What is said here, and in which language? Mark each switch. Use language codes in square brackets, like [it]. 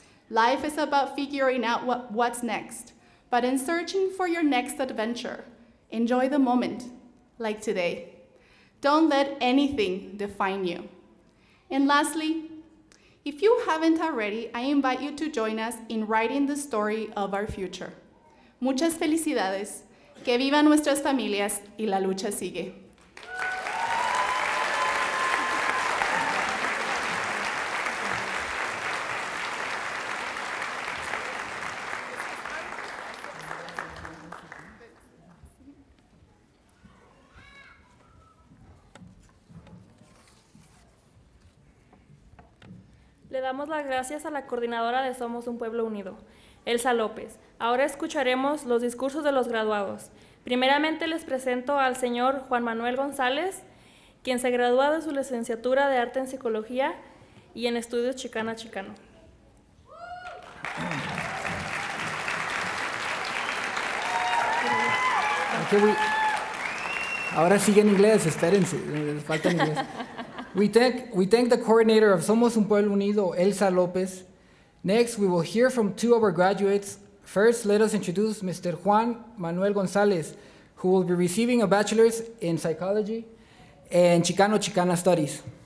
[en] Life is about figuring out what's next, but in searching for your next adventure, enjoy the moment, like today. Don't let anything define you. And lastly, if you haven't already, I invite you to join us in writing the story of our future. [es] Muchas felicidades, que vivan nuestras familias y la lucha sigue. Le damos las gracias a la coordinadora de Somos un Pueblo Unido, Elsa López. Ahora escucharemos los discursos de los graduados. Primeramente les presento al señor Juan Manuel González, quien se gradúa de su licenciatura de Arte en Psicología y en Estudios Chicana-Chicano. Ahora sigue en inglés, espérense, les falta en inglés. [en] We thank the coordinator of Somos un Pueblo Unido, Elsa Lopez. Next, we will hear from two of our graduates. First, let us introduce Mr. Juan Manuel González, who will be receiving a bachelor's in psychology and Chicano-Chicana studies.